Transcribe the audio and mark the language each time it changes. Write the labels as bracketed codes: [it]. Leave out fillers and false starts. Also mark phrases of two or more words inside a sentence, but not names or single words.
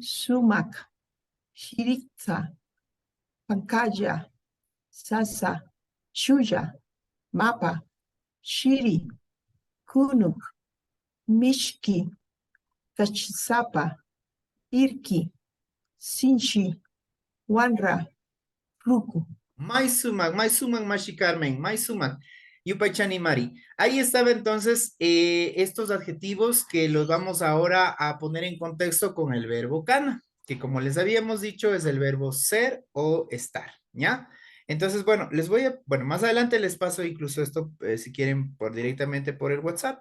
[qu] Sumak, Shirikta, Pankaya, Sasa, Shuya, Mapa, Shiri, Kunuk, Mishki, Kachisapa, Irki, Sinchi, Wanra, Ruku. Maisumak, Mashi Carmen, Maisumak. Yupaychani Mari. [es] Ahí estaba entonces estos adjetivos que los vamos ahora a poner en contexto con el verbo kana, que como les habíamos dicho es el verbo ser o estar, ¿ya? Entonces, bueno, bueno, más adelante les paso incluso esto, si quieren, directamente por el WhatsApp.